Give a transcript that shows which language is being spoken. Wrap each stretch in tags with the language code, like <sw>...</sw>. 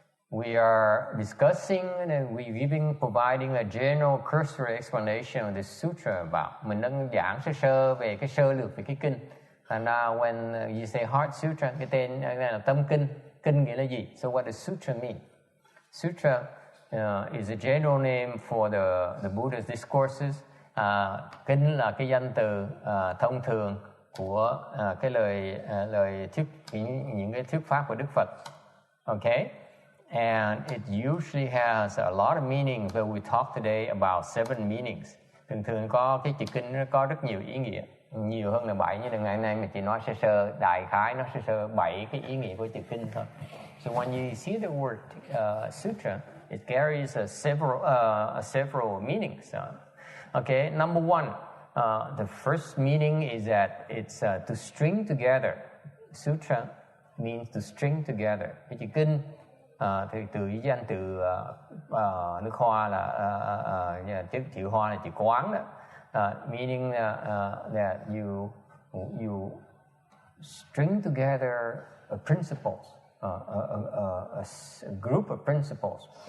<en>We are discussing and providing a general cursory explanation of this sutra about.</en> <vi>Mình đang giảng sơ về cái sơ lược về cái kinh.</vi> <en>And when you say Heart Sutra,</en> <vi>cái tên này là tâm kinh. Kinh nghĩa là gì?</vi> <en>So what does sutra mean? Sutra is a general name for the Buddha's discourses.</en> <vi>Kinh là cái danh từ thông thường của cái lời thuyết, những cái thuyết pháp của Đức Phật.</vi> <en>Okay? And it usually has a lot of meanings, but we talk today about 7 meanings.</en> <vi>Thường có cái chữ kinh nó có rất nhiều ý nghĩa, nhiều hơn là 7, nhưng ngày nay mình chỉ nói sơ đại khái, nó sơ 7 cái ý nghĩa của chữ kinh thôi.</vi> <en>So when you see the word sutra, it carries several meanings. Okay, number one, the first meaning is that it's to string together. Sutra means to string together.</en> <vi>Cái chữ kinh thì từ cái danh từ nước Hoa là chữ Hoa là chữ quán đó,</vi> <en>meaning that you string together principles, a group of principles.</en>